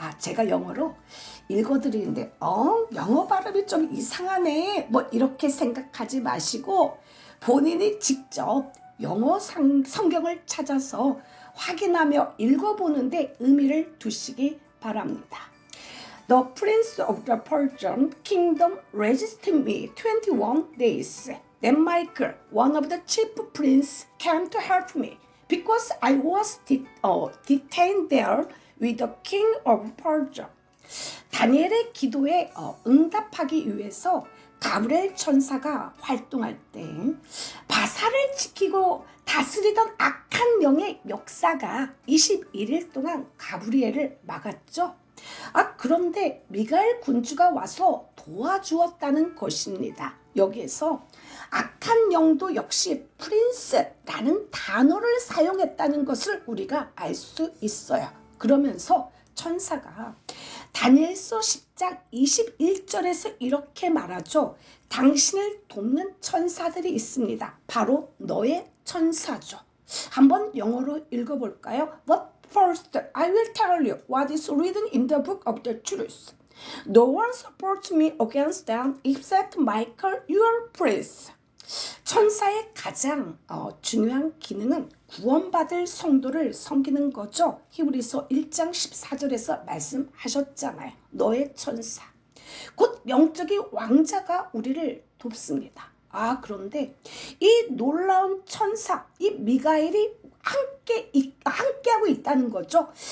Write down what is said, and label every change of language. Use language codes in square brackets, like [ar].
[ko] 제가 영어로 읽어드리는데 영어 발음이 좀 이상하네 뭐 이렇게 생각하지 마시고 본인이 직접 영어 성경을 찾아서 확인하며 읽어보는데 의미를 두시기 바랍니다. [en] The prince of the Persian kingdom resisted me 21 days. Then Michael, one of the chief princes, came to help me because I was detained there with the king of Persia. [ko] 다니엘의 기도에 응답하기 위해서 가브리엘 천사가 활동할 때 바사를 지키고 다스리던 악한 영의 역사가 21일 동안 가브리엘을 막았죠. 그런데 미가엘 군주가 와서 도와주었다는 것입니다. 여기에서 악한 영도 역시 프린스라는 단어를 사용했다는 것을 우리가 알 수 있어요. 그러면서 천사가 다니엘서 10장 21절에서 이렇게 말하죠. 당신을 돕는 천사들이 있습니다. 바로 너의 천사죠. 한번 영어로 읽어볼까요? [en] But first, I will tell you what is written in the book of the truth. No one supports me against them except Michael, your prince. [ko] 천사의 가장 중요한 기능은 구원받을 성도를 섬기는 거죠. 히브리서 1장 14절에서 말씀하셨잖아요. 너의 천사. 곧 영적인 왕자가 우리를 돕습니다. 그런데 이 놀라운 천사, 이 미가엘이 함께하고 있다는 거죠.